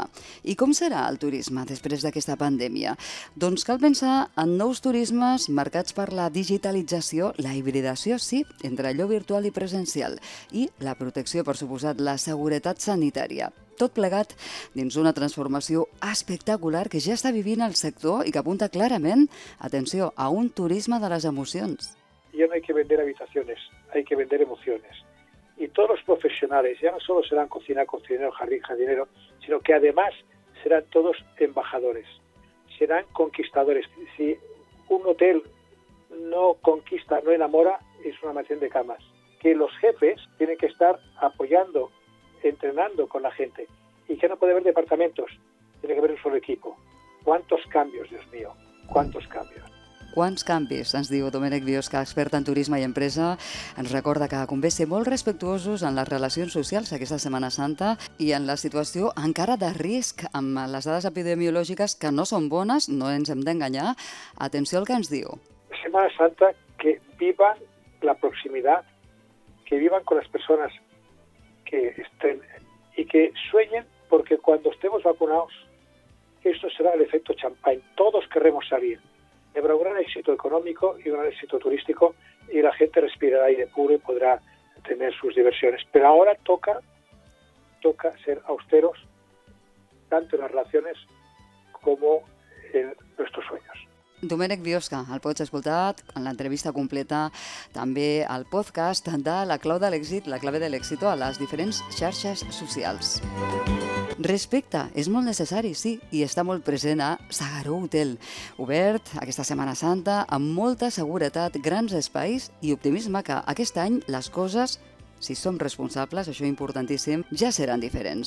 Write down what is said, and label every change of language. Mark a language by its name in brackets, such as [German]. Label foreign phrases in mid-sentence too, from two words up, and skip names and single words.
[Catalan] I com serà el turisme després d'aquesta pandèmia? Doncs cal pensar en nous turismes marcats per la digitalització, la hibridació, sí, entre allò virtual i presencial, i la protecció, per suposat, la seguretat sanitària. Tot plegat dins una transformació espectacular que ja està vivint el sector i que apunta clarament, atenció, a un turisme de les emocions. [Spanish] Ya no hay que vender habitaciones, hay que vender emociones. Y todos los profesionales ya no solo serán cocinero, jardinero, sino que además serán todos embajadores, serán conquistadores. Si un hotel no conquista, no enamora, es una mansión de camas. Que los jefes tienen que estar apoyando, entrenando con la gente y que no puede haber departamentos, tiene que haber un solo equipo. ¿Cuántos cambios, Dios mío? ¿Cuántos cambios? [Catalan] Quants canvis, ens diu Domènec Biosca, expert en turisme i empresa. Ens recorda que convé ser molt respectuosos en les relacions socials aquesta Setmana Santa i en la situació encara de risc amb les dades epidemiològiques que no són bones, no ens hem d'enganyar. Atenció al que ens diu. [Spanish] Semana Santa, que vivan la proximidad, que vivan con las personas que estén y que sueñen, porque cuando estemos vacunados, esto será el efecto champán. Todos querremos salir. Habrá un gran éxito económico y un gran éxito turístico y la gente respirará aire puro y podrá tener sus diversiones. Pero ahora toca ser austeros, tanto en las relaciones como en nuestros sueños. [Catalan] Domènec Biosca, el pots escoltar en l'entrevista completa, també al podcast de La clau de l'èxit, [Spanish] la clave [Catalan] de l'èxit a les diferents xarxes socials. Respecte és molt necessari, sí, i està molt present a S'Agaró Hotel, obert aquesta Setmana Santa amb molta seguretat, grans espais i optimisme que aquest any les coses, si som responsables, això importantíssim, ja seran diferents.